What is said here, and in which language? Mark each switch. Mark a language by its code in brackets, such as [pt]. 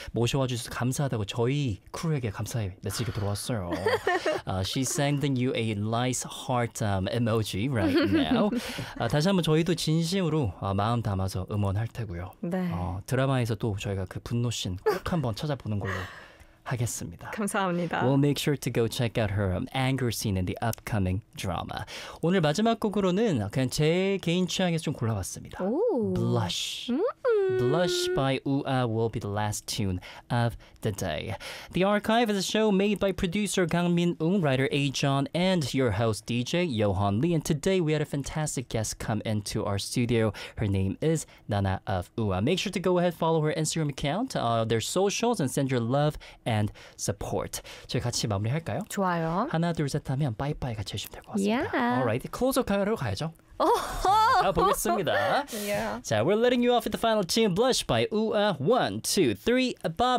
[ko] 모셔와 주셔서 감사하다고 저희 크루에게 감사의 메시지가 들어왔어요. [en] She's sending you a nice heart emoji right now. [ko] 다시 한번 저희도 진심으로 마음 담아서 응원할 테고요. 네. 드라마에서 또 저희가 그 분노씬 꼭 한번 찾아보는 걸로 하겠습니다. 감사합니다. [en] We'll make sure to go check out her anger scene in the upcoming drama. [ko] 오늘 마지막 곡으로는 그냥 제 개인 취향에서 좀 골라봤습니다. [en] Blush. Blush by UA will be the last tune of the day. The Archive is a show made by producer Kang Min-ung, writer A-John, and your host DJ Johan Lee. And today we had a fantastic guest come into our studio. Her name is Nana of UA. Make sure to go ahead, follow her Instagram account, their socials, and send your love and support. [ko] 저희 같이 마무리할까요? 좋아요. 하나, 둘, 셋 하면 빠이빠이 같이 해주시면 될 것 같습니다. [en] Yeah. All right, close up [ko] 카메라로 가야죠. Oh, 자, 보겠습니다. [en] Yeah. [ko] 자, [en] we're letting you off with the final tune, Blush by UA. One, two, three, bye-bye.